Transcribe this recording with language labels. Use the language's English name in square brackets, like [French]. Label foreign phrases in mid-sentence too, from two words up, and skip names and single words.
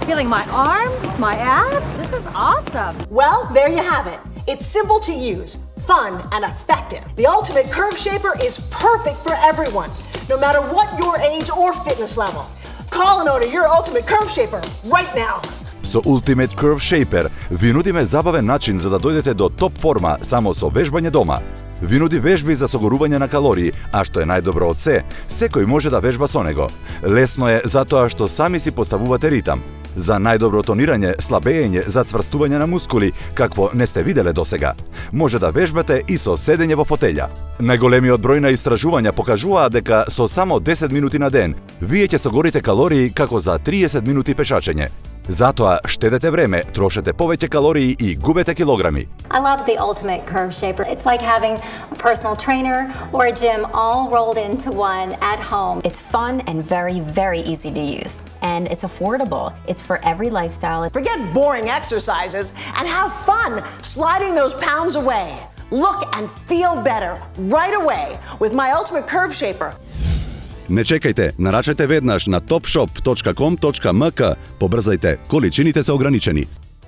[English] Feeling my arms, my abs. This is awesome. Well, there you have it. It's simple to use, fun, and effective. The Ultimate Curve Shaper is perfect for everyone, no matter what your age or fitness level. Call and order your Ultimate Curve Shaper right now. [Macedonian] Со Ultimate Curve Shaper ви нудиме забавен начин за да дојдете до топ форма само со вежбање дома. Ви нуди вежби за согорување на калории, а што е најдобро од се, секој може да вежба со него. Лесно е затоа што сами си поставувате ритам. За најдобро тонирање, слабење, зацврстување на мускули, какво не сте виделе досега. Може да вежбате и со седење во фотелја. Најголемиот број на истражувања покажуваат дека со само 10 минути на ден, вие ќе согорите калории како за 30 минути пешачење. Затоа штедете време, трошете повеќе калории и губете килограми. [English] I love the Ultimate Curve Shaper. It's like having a personal trainer or a gym all rolled into one at home. It's fun and very, very easy to use. And it's affordable. It's for every lifestyle. Forget boring exercises and have fun sliding those pounds away. Look and feel better right away with my Ultimate Curve Shaper. [Macedonian] Не чекајте, нарачете веднаш на topshop.com.mk, побрзајте, количините се ограничени.